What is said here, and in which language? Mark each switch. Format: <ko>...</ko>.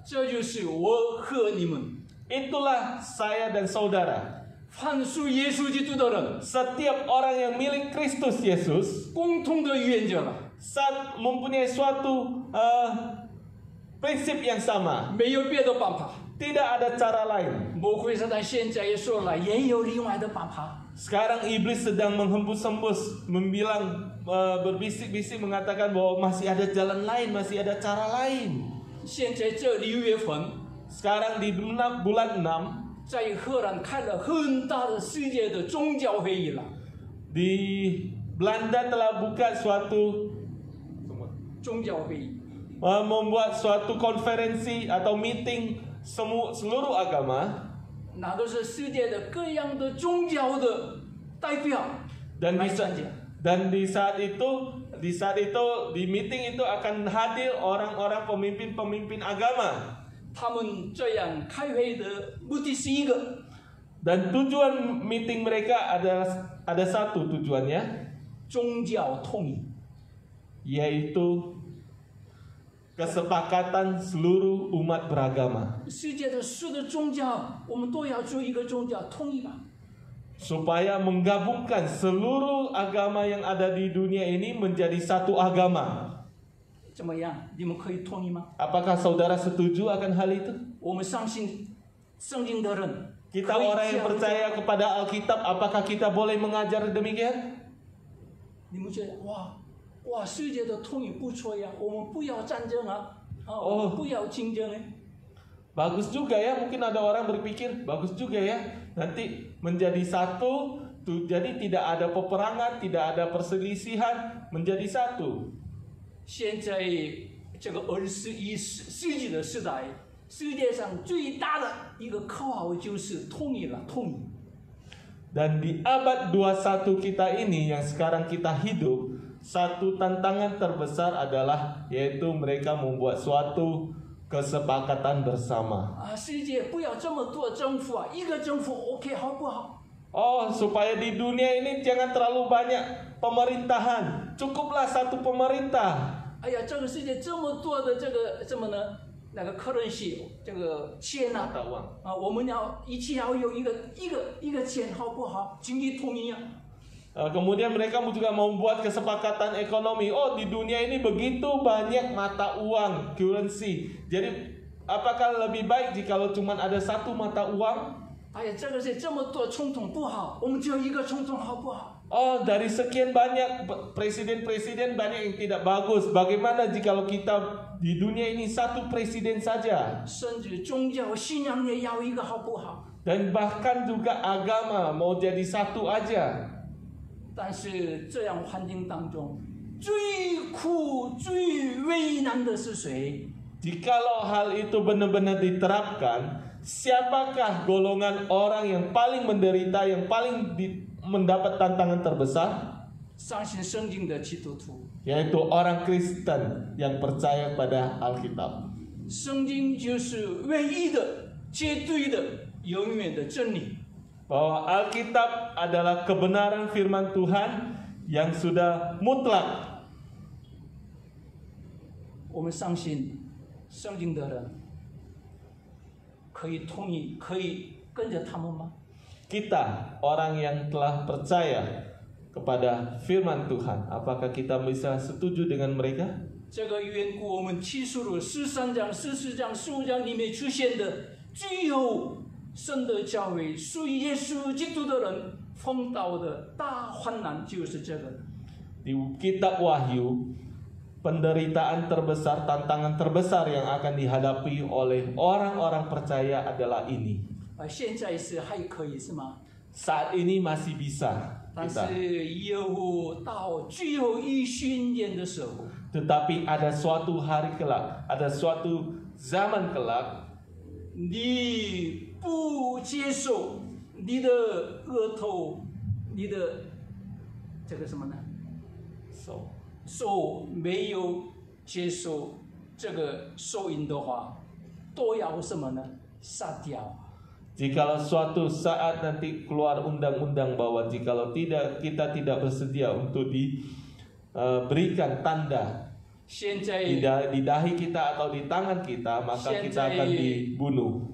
<zh>这就是我和你们，</zh> <id>Itulah saya dan saudara.</id> <zh>凡属耶稣基督的人，</zh> <id>Setiap orang yang milik Kristus Yesus</id> <zh>共同的原则了，</zh> <id>mempunyai suatu prinsip yang sama.</id> <zh>没有别的办法。</zh> <id>Tidak ada cara lain.</id> <zh>魔鬼撒旦现在也说了，也有另外的办法。</zh> <id>Sekarang iblis sedang menghembus-hembus, berbisik-bisik mengatakan bahwa masih ada jalan lain, masih ada cara lain.</id> <zh>现在这6月份，</zh> <id>Sekarang di bulan 6,</id> <zh>在荷兰开了很大的世界的宗教会议了。</zh> <id>di Belanda telah buka suatu</id> <zh>宗教会议，</zh> <id>membuat suatu konferensi atau meeting seluruh agama.</id> <zh>那都是世界的各样的宗教的代表</zh> <id>Dan</id> <zh>来</zh> <id>di,</id> <zh>参加。</zh> <id>dan di saat itu di meeting itu akan hadir orang-orang pemimpin-pemimpin agama.</id> <zh>他们这样开会的目的是一个，</zh> <id>Dan tujuan meeting mereka ada satu tujuannya,</id> <zh>宗教统一。</zh> <id>yaitu kesepakatan seluruh umat beragama.</id> <zh>世界的所有的宗教，我们都要做一个宗教，统一吧。</zh> <id>Supaya menggabungkan seluruh agama yang ada di dunia ini menjadi satu agama.</id> <zh>怎么样？你们可以统一吗？</zh> <id>Apakah saudara setuju akan hal itu?</id> <zh>我们相信圣经的人，</zh> <id>Kita orang yang percaya kepada Alkitab, apakah kita boleh mengajar demikian?</id> <zh>你们觉得哇，世界的统一不错呀，我们不要战争啊，我们不要竞争哎。</zh> <id>Bagus juga ya, mungkin ada orang berpikir, bagus juga ya, nanti menjadi satu, jadi tidak ada peperangan, tidak ada perselisihan, menjadi satu.</id> <zh>现在这个21世纪的时代，世界上最大的一个口号就是统一了，统一。</zh> <id>Dan di abad 21 kita ini yang sekarang kita hidup, satu tantangan terbesar adalah yaitu mereka membuat suatu kesepakatan bersama.</id> <zh>啊，世界不要这么多政府啊，一个政府 OK 好不好？</zh> <id>Oh, supaya di dunia ini jangan terlalu banyak pemerintahan, cukuplah satu pemerintah.</id> <zh>哎呀，这个世界这么多的这个什么呢？那个currency 这个钱呐、</zh> <id>Mata uang.</id> <zh>啊，我们一起要有一个钱好不好？经济统一啊。</zh> <id>Kemudian mereka juga membuat kesepakatan ekonomi. Oh, di dunia ini begitu banyak mata uang, currency. Jadi, apakah lebih baik jikalau cuma ada satu mata uang?</id> <zh>哎呀，这个是这么多总统不好，我们只有一个总统好不好？</zh> <id>Oh, dari sekian banyak presiden-presiden banyak yang tidak bagus. Bagaimana jikalau kita di dunia ini satu presiden saja?</id> <zh>甚至宗教信仰也要一个好不好？</zh> <id>Dan bahkan juga agama mau jadi satu aja.</id> <zh>但是这样环境当中，最苦、最为难的是谁？</zh> <id>Jikalau hal itu benar-benar diterapkan, siapakah golongan orang yang paling menderita, yang paling mendapat tantangan terbesar?</id> <zh>相信圣经的基督徒。</zh> <id>Yaitu orang Kristen yang percaya pada Alkitab.</id> <zh>圣经就是唯一的、绝对的、永远的真理。</zh> <id>Bahwa Alkitab adalah kebenaran firman Tuhan yang sudah mutlak.</id> <zh>我们相信圣经的人可以同意，可以跟着他们吗？</zh> <id>Kita orang yang telah percaya kepada firman Tuhan, apakah kita bisa setuju dengan mereka?</id> <zh>这个缘故，我们启示录13章、14章、15章里面出现的只有神的教会属于耶稣基督的人碰到的大患难就是这个。</zh> <id>Di kitab Wahyu, penderitaan terbesar, tantangan terbesar yang akan dihadapi oleh orang-orang percaya adalah ini.</id> <zh>现在是还可以是吗？</zh> <id>Saat ini masih bisa</id> <zh>但</zh> <id>kita.</id> <zh>是耶稣到最后一瞬间的时候，</zh> <id>Tetapi ada suatu hari kelak, ada suatu zaman kelak,</id> <zh>你不接受你的额头，你的这个什么呢？手没有接受这个受孕的话，都要什么呢？杀掉。</zh> <id>Jikalau suatu saat nanti keluar undang-undang bahwa jikalau kita tidak bersedia untuk diberikan tanda</id> <zh>现在</zh> <id>di dahi kita atau di tangan kita, maka kita akan dibunuh.</id>